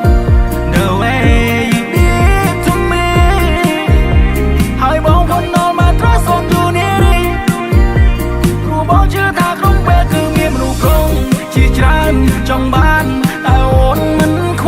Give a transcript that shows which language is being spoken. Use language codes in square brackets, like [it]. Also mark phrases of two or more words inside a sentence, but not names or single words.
[en] the way you did to me [km] ហើយបង [en] put all my trust on you [km] នេះព្រោះបងជឿថាក្នុងពេលគឺមានមនុស្សគ្រប់ជាច្រើនចង់បានតែអូនមិន